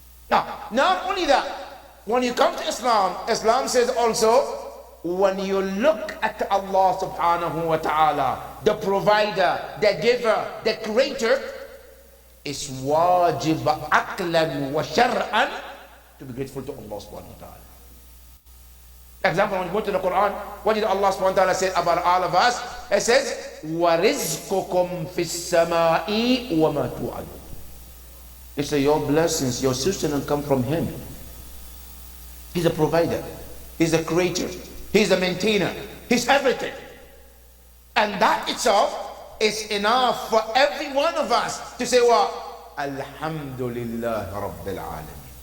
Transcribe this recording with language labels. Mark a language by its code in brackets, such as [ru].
[en] Now, not only that, when you come to Islam, Islam says also, when you look at Allah subhanahu wa ta'ala, the provider, the giver, the creator, it's [ar] wajib aqlan wa shar'an [en] to be grateful to Allah subhanahu wa ta'ala. Example, when you go to the Quran, what did Allah subhanahu wa ta'ala say about all of us? It says, [ar] وَرِزْقُكُمْ فِي السَّمَاءِ وَمَا تُوعَدُونَ. [en] It says, your blessings, your sustenance come from Him. He's a provider. He's a creator. He's a maintainer. He's everything. And that itself is enough for every one of us to say, well, [ar] Alhamdulillah Rabbil Alameen.